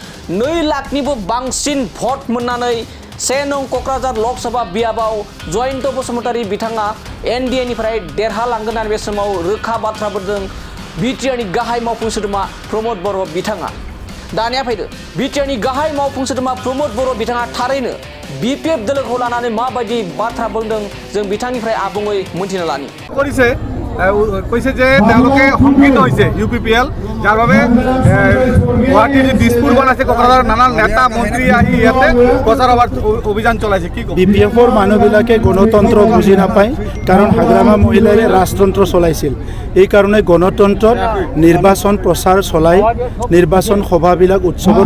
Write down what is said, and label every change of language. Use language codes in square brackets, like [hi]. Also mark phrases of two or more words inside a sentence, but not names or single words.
[brx] 2 लाखनिबो बांसिन भट मोननानै 1 नं क'क्राझार लकसभा बियाबाव जयन्त बसुमतारी बिथाङा एनडिएनिफ्राय देरहालांगोन होननानै बे समाव रोखा बाथ्रा बुंदों बिटिआरनि गाहाय मावफुं सोद्रोमा प्रमद बर' बिथाङा दानिया फैदो बिटिआरनि गाहाय मावफुं सोद्रोमा प्रमद बर' बिथाङा थारैनो बिपिएफ दोलोखौ लानानै माबायदि बाथ्रा बुंदों जों बिथांनिफ्राय आबुङै मोनथिना लानि [as] কৈছে যে তেওঁলোকে সংকীৰ্ণ হৈছে ইউপিপিএল যাৰ বাবে গুৱাহাটীৰ যি দিছপুৰখন আছে কোকৰাঝাৰৰ নানা নেতা মন্ত্ৰী আহি ইয়াতে প্ৰচাৰ অভিযান চলাইছে কি ক'ব বিপিএফৰ মানুহবিলাকে গণতন্ত্ৰ বুজি নাপায় কাৰণ হাগ্ৰামা মহিলাৰে ৰাজতন্ত্ৰ চলাইছিল এই কাৰণে গণতন্ত্ৰত নিৰ্বাচন প্ৰচাৰ চলাই নিৰ্বাচন সভাবিলাক উৎসৱৰ